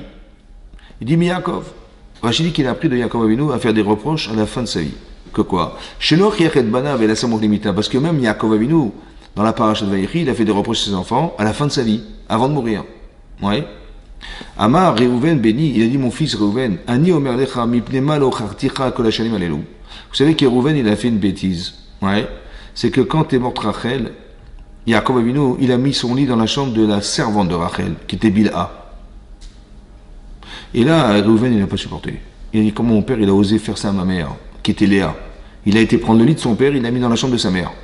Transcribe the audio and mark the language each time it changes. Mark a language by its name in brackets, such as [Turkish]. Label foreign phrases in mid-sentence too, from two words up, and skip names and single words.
[French] Il dit Yaakov. Rachid dit qu'il a appris de Yaakov Avinu à faire des reproches à la fin de sa vie. Que quoi? Parce que même Yaakov Avinu, dans la paracha de Vaïchi, il a fait des reproches à ses enfants à la fin de sa vie, avant de mourir. Ouais. Amar Reuven béni, il a dit mon fils Reuven, [Hebrew] אני אומר לך מפני מה לא שרתיך כל השנים האלו. [French] Vous savez que Reuven il a fait une bêtise. Ouais. C'est que quand est morte Rachel, Yaakov Avinu, il a mis son lit dans la chambre de la servante de Rachel, qui était Bilha. Et là, Reuven il n'a pas supporté. Il a dit comment mon père il a osé faire ça à ma mère, qui était Léa. Il a été prendre le lit de son père, il l'a mis dans la chambre de sa mère.